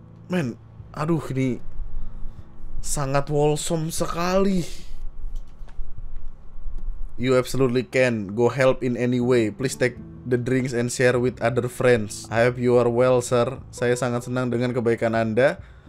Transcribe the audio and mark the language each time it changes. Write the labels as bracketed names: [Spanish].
[Indonesian] Men, aduh ini sangat wholesome sekali. [English] You absolutely can. Go help in any way. Please take the drinks and share with other friends. I hope you are well, sir. [Indonesian] Saya sangat senang dengan kebaikan Anda.